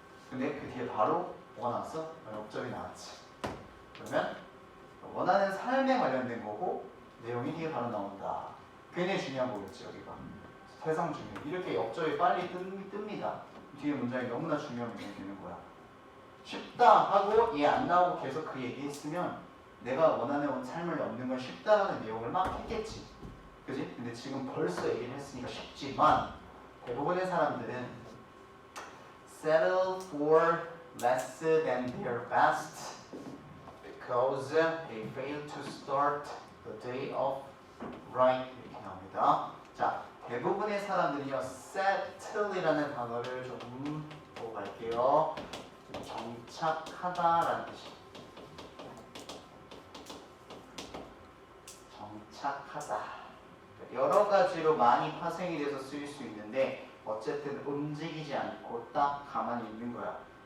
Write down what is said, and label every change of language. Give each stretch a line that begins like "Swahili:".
Korean: 근데 그 뒤에 바로 뭐가 나왔어? 역접이 나왔지. 그러면 원하는 삶에 관련된 거고 내용이 뒤에 바로 나온다. 굉장히 중요한 거겠지 여기가. 세상 중에 이렇게 역접이 빨리 뜹니다. 뒤에 문장이 너무나 중요한 문장이 되는 거야. 쉽다 하고 얘 안 나오고 계속 그 얘기했으면 내가 원하는 삶을 얻는 건 쉽다라는 내용을 막 했겠지. 그지? 근데 지금 벌써 얘기를 했으니까 쉽지만 대부분의 사람들은
English: settle for less than their best because they fail to start the day off right
Korean: 이렇게 나옵니다. 자, 대부분의 사람들이요 settle이라는 단어를 조금 보고 갈게요. 정착하다라는 뜻이에요. 정착하다. 여러 가지로 많이 파생이 돼서 쓰일 수 있는데 어쨌든 움직이지 않고 딱 가만히 있는 거야.